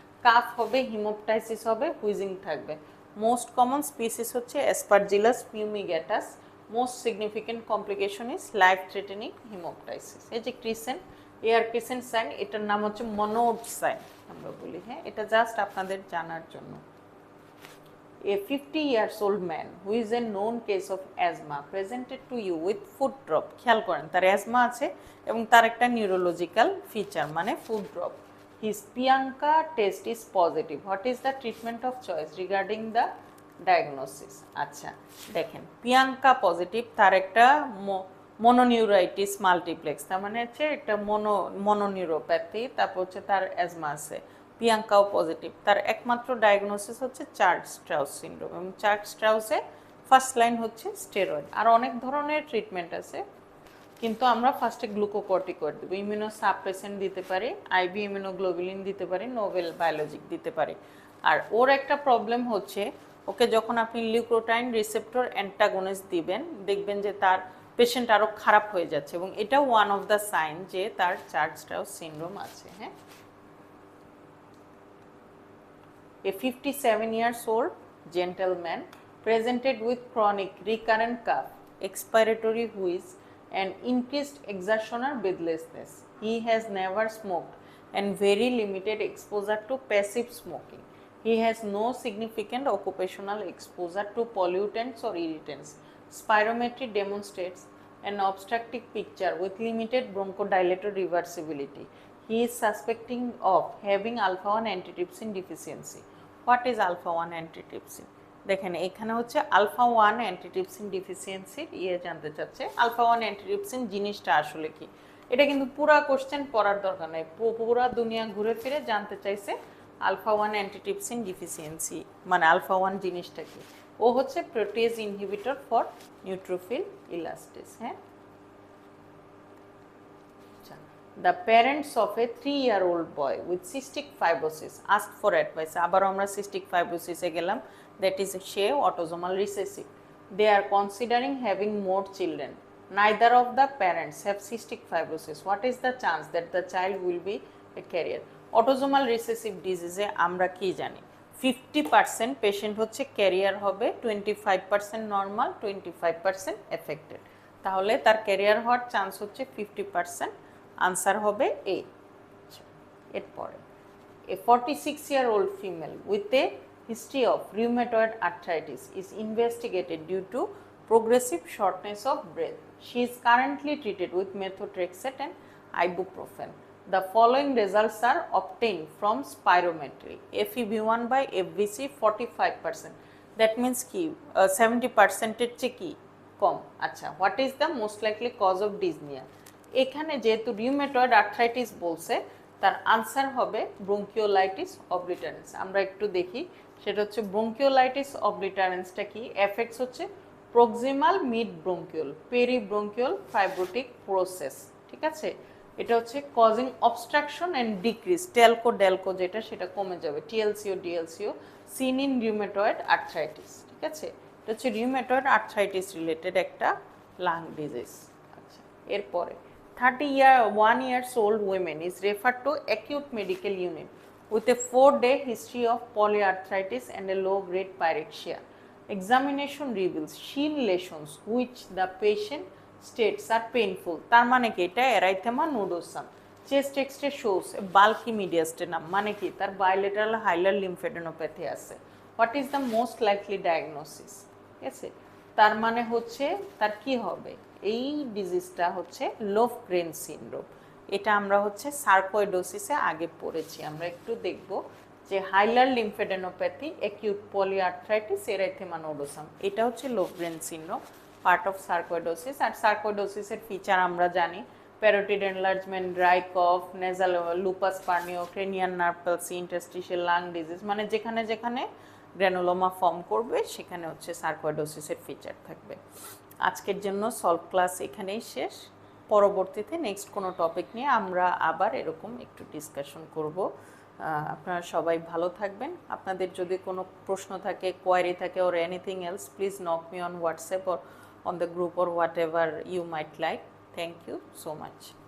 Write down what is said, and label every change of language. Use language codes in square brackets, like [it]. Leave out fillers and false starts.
[bn] Calf হবে, হিমোপটাইসিস হবে, wheezing থাকবে। মোস্ট কমন স্পিসিস হচ্ছে Aspergillus ফিউমিগেটাস। [en] Most significant complication is life threatening haemoptysis. [bn] এই যে ক্রিসেন্ট, এয়ার ক্রিসেন্ট সাইন, এটার নাম হচ্ছে মনোড সাইন আমরা বলি। হ্যাঁ, এটা জাস্ট আপনাদের জানার জন্য। [en] A 50 years old man who is a known case of asthma presented to you with foot drop. [bn] খেয়াল করেন তার অ্যাজমা আছে এবং তার একটা নিউরোলজিক্যাল ফিচার মানে foot drop. [en] His Pianka test is positive. What is the treatment of choice regarding the diagnosis? [bn] আচ্ছা দেখেন, পিয়াঙ্কা পজিটিভ, তার একটা মনোনিউরাইটিস মাল্টিপ্লেক্স, তার মানে হচ্ছে একটা মনোনিউরোপ্যাথি, তারপর হচ্ছে তার অ্যাজমা আছে। পিয়াঙ্কাও পজিটিভ, তার একমাত্র ডায়াগনোসিস হচ্ছে চার্লস স্ট্রাউস সিনড্রোম, এবং চার্লস স্ট্রাউসে ফার্স্ট লাইন হচ্ছে স্টেরয়েড। আর অনেক ধরনের ট্রিটমেন্ট আছে, কিন্তু আমরা ফার্স্টে গ্লুকোকর্টিকয়েড দেবো, ইমিউনোসাপ্রেসেন্ট দিতে পারি, আইভি ইমিউনোগ্লোবুলিন দিতে পারি, নোভেল বায়োলজিক দিতে পারি। আর ওর একটা প্রবলেম হচ্ছে, ওকে যখন আপনি লিউকোট্রাইন রিসেপ্টর অ্যান্টাগনিস্ট দিবেন, দেখবেন যে তার পেশেন্ট আরও খারাপ হয়ে যাচ্ছে, এবং এটা ওয়ান অফ দ্য সাইন যে তার চার্লস স্ট্রাউস সিনড্রোম আছে। [en] হ্যাঁ, A 57 years old gentleman presented with chronic recurrent cough, expiratory wheeze, and increased exertional breathlessness. He has never smoked and very limited exposure to passive smoking. He has no significant occupational exposure to pollutants or irritants. Spirometry demonstrates an obstructive picture with limited bronchodilator reversibility. He is suspecting of having alpha-1 antitrypsin deficiency. What is alpha-1 antitrypsin? [bn] দেখেন এখানে হচ্ছে alpha-1 antitrypsin deficiency জানতে চাচ্ছে। alpha-1 antitrypsin জিনিসটা আসলে কি, এটা কিন্তু পুরা কোশ্চেন পড়ার দরকার নাই, পুরা দুনিয়া ঘুরে ফিরে জানতে চাইছে আলফা 1 অ্যান্টিট্রিপসিন ডিফিসিয়েন্সি মানে আলফা 1 জিনিসটা কি। [en] ও হচ্ছে protease inhibitor for neutrophil elastase. হ্যাঁ, The parents of a 3-year-old boy with cystic fibrosis asked for advice. [bn] আবার আমরা cystic fibrosis এ গেলাম, [en] that is [bn] say autosomal recessive. [en] They are considering having more children. Neither of the parents have cystic fibrosis. What is the chance that the child will be a carrier? [bn] Autosomal recessive disease এ আমরা কি জানি 50% patient হচ্ছে career হবে, 25% normal, 25% affected. তাহলে তার career হওয়ার chance হচ্ছে 50%, answer হবে এ। [en] এরপরে a 46-year-old female with a history of rheumatoid arthritis is investigated due to progressive shortness of breath. She is currently treated with methotrexate and ibuprofen. The following results are obtained from spirometry. FEV1 by FVC 45%. That means [bn] কি 70% এর চেয়ে কি কম। [en] আচ্ছা, what is the most likely cause of dyspnea? [bn] এখানে যেহেতু rheumatoid arthritis বলছে, তার answer হবে ব্রঙ্কিওলাইটিস অবলিটারেন্স। আমরা একটু দেখি, সেটা হচ্ছে ব্রঙ্কিওলাইটিস অবলিটারেন্সটা কি, এফেক্টস হচ্ছে proximal mid bronchiole, পেরিব্রঙ্কিওল fibrotic process. ঠিক আছে, এটা হচ্ছে causing obstruction and decrease, Telco Delco যেটা সেটা কমে যাবে, টিএলসিও ডিএলসিও সিন ইন রিউমেটয়েড আর্থ্রাইটিস। ঠিক আছে, এটা হচ্ছে রিউমেটয়েড আর্থ্রাইটিস রিলেটেড একটা লাং ডিজিজ। [en] আচ্ছা, এরপরে 31 years old woman is referred to acute medical unit with a 4-day history of polyarthritis and a low-grade pyrexia. Examination reveals shin lesions which the patient states are painful. [bn] তার মানে কি এটা এরাইথেমা nodosum. Chest x-ray shows bulky মিডিয়াস্টেনাম, মানে কি তার bilateral হাইলার লিম্ফেডেনোপ্যাথি আছে। [en] What is the most likely diagnosis? [bn] ঠিক আছে, তার মানে হচ্ছে তার কি হবে, এই ডিজিজটা হচ্ছে লোভগ্রেন সিনড্রোম। এটা আমরা হচ্ছে সার্কোইডোসিসে আগে পড়েছি। আমরা একটু দেখব যে হাইলার লিম্ফেডেনোপ্যাথি, অ্যাকিউট পলিআর্থ্রাইটিস, এরাইথেমা নোডোসাম, এটা হচ্ছে লোভগ্রেন syndrome, part of sarcoidosis. আর সার্কোইডোসিসের feature আমরা জানি, প্যারোটিড এনলার্জমেন্ট, ড্রাই কফ, nasal lupus পার্নিও, ক্রেনিয়ান nerve palsy, interstitial lung disease, মানে যেখানে যেখানে গ্র্যানুলোমা ফর্ম করবে সেখানে হচ্ছে সার্কোইডোসিসের ফিচার থাকবে। আজকের জন্য সলভ ক্লাস এখানেই শেষ। পরবর্তীতে নেক্সট কোনো টপিক নিয়ে আমরা আবার এরকম একটু ডিসকাশন করব। আপনারা সবাই ভালো থাকবেন। আপনাদের যদি কোনো প্রশ্ন থাকে, কোয়ারি থাকে, [en] or anything else, please knock me on WhatsApp or on the group or whatever you might like. Thank you so much.